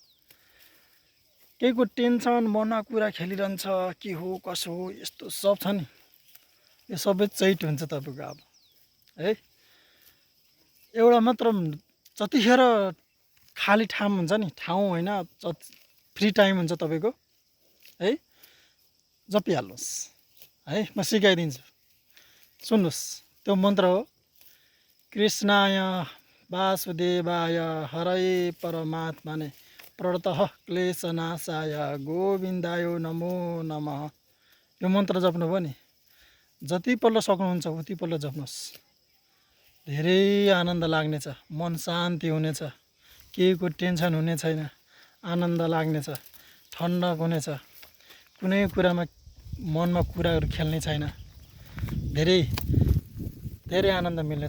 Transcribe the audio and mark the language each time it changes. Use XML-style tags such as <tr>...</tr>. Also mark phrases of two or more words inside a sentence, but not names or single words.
<ne>केहीको टेन्सन मनमा कुरा खेलिरहन्छ, के हो कसो हो यस्तो सब छ नि, यो सबै चैट हुन्छ तपाईँको अब है। एउटा मात्र जतिखेर खाली ठाउँ हुन्छ नि, ठाउँ होइन,</ne> <en>free time</en> <ne>हुन्छ तपाईँको है, जपिहाल्नुहोस् है। म सिकाइदिन्छु, सुन्नुहोस्। त्यो मन्त्र हो</ne> <sa>कृष्णाय वासुदेवाय हरये परमात्मने प्रणतः क्लेशनाशाय गोविन्दाय नमो नमः।</sa> <ne>यो मन्त्र जप्नुभयो नि, जतिपल्ट सक्नुहुन्छ उतिपल्ट जप्नुहोस्। धेरै आनन्द लाग्नेछ, मन शान्ति हुनेछ, केहीको टेन्सन हुने छैन, आनन्द लाग्नेछ, ठन्डक हुनेछ, कुनै कुरामा मनमा कुराहरू खेल्ने छैन, धेरै धेरै आनन्द मिल्नेछ।</ne>